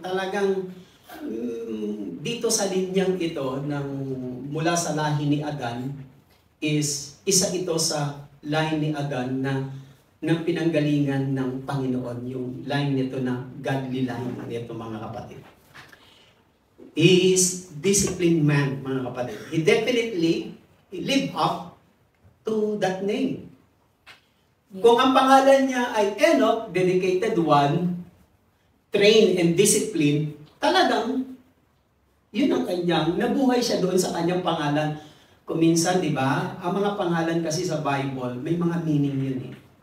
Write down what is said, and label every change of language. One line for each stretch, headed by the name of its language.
Filipino: Talagang dito sa linyang ito ng mula sa lahi ni Adan is isa ito sa line ni Adan na ng pinanggalingan ng Panginoon, yung line nito na godly line nito, mga kapatid.
English: He is disciplined man,
Filipino: mga kapatid.
English: He definitely lived up to that name.
Filipino: Kung ang pangalan niya ay Enoch,
English: dedicated one, trained and disciplined,
Filipino: talagang yun ang kanyang, nabuhay siya doon sa kanyang pangalan. Kung minsan, di ba, ang mga pangalan kasi sa Bible, may mga meaning yun eh.